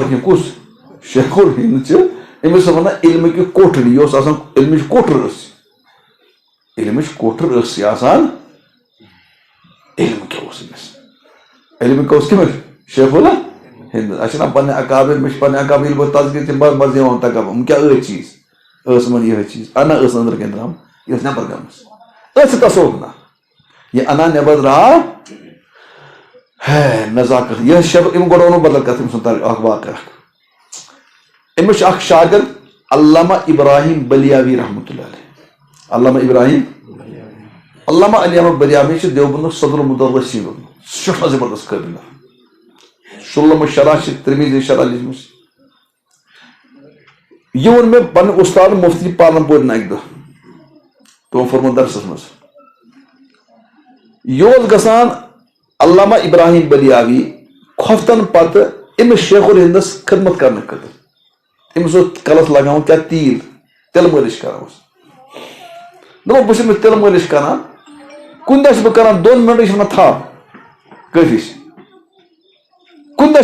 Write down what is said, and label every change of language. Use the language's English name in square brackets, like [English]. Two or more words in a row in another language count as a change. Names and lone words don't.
[Kashmiri] کینٛہہ کُس شیخ الہند چھِ أمِس چھِ وَنان علمٕکہِ کوٹھرِ یہِ اوس آسان علمٕچ کوٹھر ٲس علمٕچ کوٹھر ٲس یہِ آسان علم کیٛاہ اوس أمِس علم کیٛاہ اوس کٔمِس شیخ الہند اَسہِ چھِنہ پنٕنہِ اکابر مےٚ چھِ پنٕنہِ اکابر ییٚلہِ بہٕ تذکیٖر چھِ مزٕ یِوان تکابر یِم کیٛاہ ٲسۍ چیٖز ٲس یِمن یِہوٚے چیٖز اَنا ٲس أنٛدرٕ کَنۍ درٛامٕژ یہِ ٲس نٮ۪بر گٔمٕژ ٲس تصوُف نا یہِ اَنا نٮ۪بر درٛاو ہے نزاکت یہِ شب أمۍ گۄڈٕ ووٚنُو بدل کتھ أمۍ سُنٛد اکھ واقعہ اکھ أمِس چھُ اکھ شاگرد علامہ ابراہیم بلیاوی [Arabic] رحمتہ اللہ علیہ [Kashmiri] علامہ ابراہیم علامہ علی احمد بلیاوی چھُ دیوبندُک صدر المدرسین روٗدمُت سُہ چھُ سٮ۪ٹھاہ زبردست قٲبِل شُلم شرح چھِ ترمیٖزی شرح لیٖچھمٕژ یہِ ووٚن مےٚ پننہِ اُستاد مفتی پالنپورِن اکہِ دۄہ تِمو پوٚرمُت درسس منٛز یہِ اوس گژھان علامہ ابراہیم بلیاوی کھۄفتن پتہٕ أمِس شیخ الہندس خدمت کرنہٕ خٲطرٕ أمِس اوس کلس لگاوُن کیٛاہ تیٖل تِلہٕ مٲلِش کران اوس دوٚپُن بہٕ چھُس أمِس تِلہٕ مٲلِش کران کُنہِ دۄہ چھُس بہٕ کران 2 مِنٹ یہِ چھُ ونان تھپھ کٲفی چھِ کُنہِ دۄہ